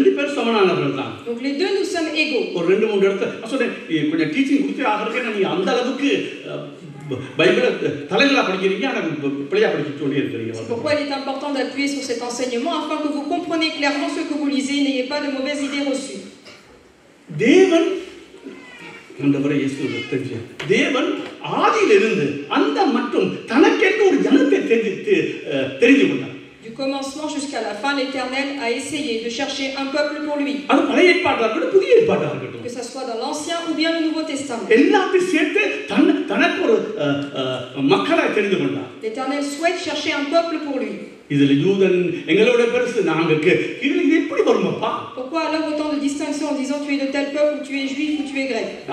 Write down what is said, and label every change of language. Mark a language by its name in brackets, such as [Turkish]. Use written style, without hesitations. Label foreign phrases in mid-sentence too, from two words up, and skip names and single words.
[French] Donc les deux, nous sommes égaux. C'est pourquoi il est important d'appuyer sur cet enseignement afin que vous compreniez clairement ce que vous lisez et n'ayez pas de mauvaises idées reçues. [Tamil] தேவன் ஆதியிலிருந்து அந்த மட்டும் தனக்கென்று ஒரு ஜனத்தை தெரிந்து கொண்டார். [French] Du commencement jusqu'à la fin, l'Éternel a essayé de chercher un peuple pour lui. Que ce soit dans l'Ancien ou bien le Nouveau Testament. L'Éternel souhaite chercher un peuple pour lui. Pourquoi alors autant de distinction en disant tu es de tel peuple ou tu es juif ou tu es grec?